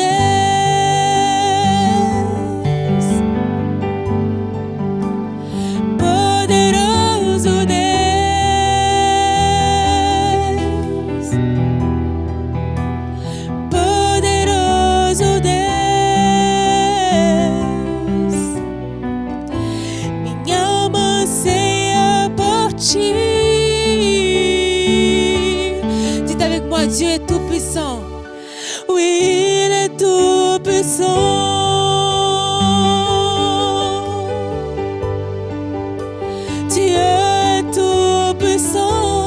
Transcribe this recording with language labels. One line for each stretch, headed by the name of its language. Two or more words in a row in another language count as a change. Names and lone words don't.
Portuguese: Deus, poderoso Deus, poderoso Deus, minha alma anseia por ti.
French: Dites avec moi, Dieu est tout puissant. Oui, il est tout puissant. Dieu est tout puissant.